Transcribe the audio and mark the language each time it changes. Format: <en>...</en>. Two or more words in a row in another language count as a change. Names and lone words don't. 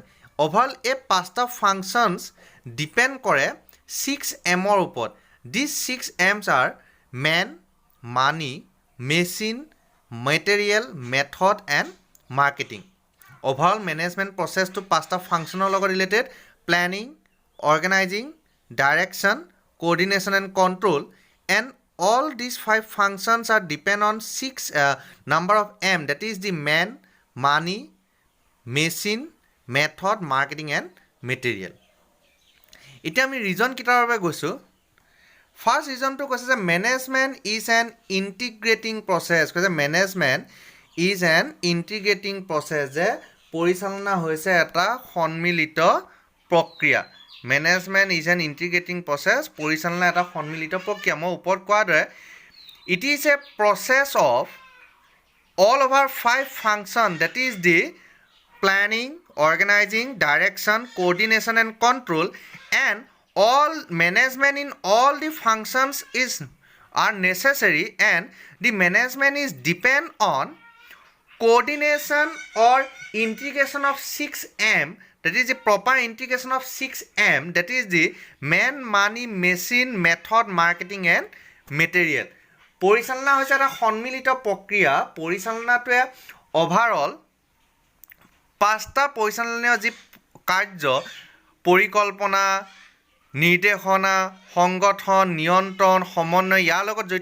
<as>অভাৰঅল এই 5টা ফাংচনছ ডিপেণ্ড কৰে 6 এমৰ ওপৰত।</as> <en>These 6 Ms are men, money, machine, material, method and marketing.</en> <as>অভাৰঅল</as> <en>management process</en> <as>5টা ফাংচনৰ লগত ৰিলেটেড:</as> <en>planning, organizing, direction, coordination and control, and all these 5 functions are depend on 6 number of M, that is the man, money, machine, method, marketing and material.</en> <as>এতিয়া আমি ৰিজন কেইটাৰ বাবে গৈছোঁ। ফাৰ্ষ্ট ৰিজনটো কৈছে যে</as> <en>management is an integrating process.</en> <as>কৈছে</as> <en>management is an integrating process,</en> <as>যে পৰিচালনা হৈছে এটা সন্মিলিত প্ৰক্ৰিয়া।</as> <en>management is an integrating process,</en> <as>পৰিচালনা এটা সন্মিলিত প্ৰক্ৰিয়া। মই ওপৰত কোৱাৰ দৰে</as> <en>it is a process of all over 5 function, that is the planning, organizing, direction, coordination and control, and all management in all the functions are necessary, and the management is depend on coordination or integration of 6M, that is the proper integration of 6M, that is the man, money, machine, method, marketing and material.</en> <as>পৰিচালনা হৈছে এটা সন্মিলিত প্ৰক্ৰিয়া। পৰিচালনাটোৱে অভাৰঅল 5টা পৰিচালনীয় যি কাৰ্য, পৰিকল্পনা, নিৰ্দেশনা, সংগঠন, নিয়ন্ত্ৰণ, সমন্বয় ইয়াৰ লগত জড়িত।</as>